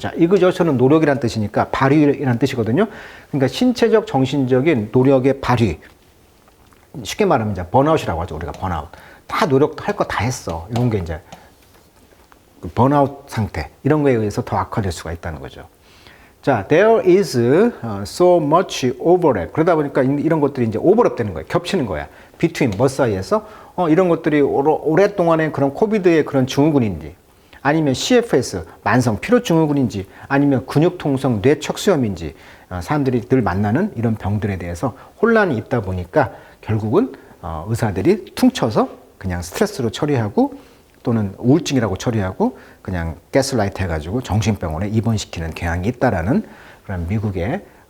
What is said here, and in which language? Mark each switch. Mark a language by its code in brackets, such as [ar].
[ko] 자, exertion은 노력이란 뜻이니까 발휘라는 뜻이거든요. 그러니까 신체적, 정신적인 노력의 발휘. 쉽게 말하면 이제 번아웃이라고 하죠. 우리가 번아웃. 다 노력도 할 거 다 했어. 이런 게 이제 번아웃 상태. 이런 거에 의해서 더 악화될 수가 있다는 거죠. [en] 자, there is so much overlap. [ko] 그러다 보니까 이런 것들이 이제 오버랩 되는 거예요. 겹치는 거야. between, 뭐 사이에서 이런 것들이 오랫동안의 그런 코비드의 그런 증후군인지, 아니면 CFS, 만성 피로 증후군인지, 아니면 근육통성 뇌척수염인지, 사람들이 늘 만나는 이런 병들에 대해서 혼란이 있다 보니까 결국은 의사들이 퉁쳐서 그냥 스트레스로 처리하고, 또는 우울증이라고 처리하고 그냥 가스라이트 해가지고 정신병원에 입원시키는 경향이 있다라는 그런 미국의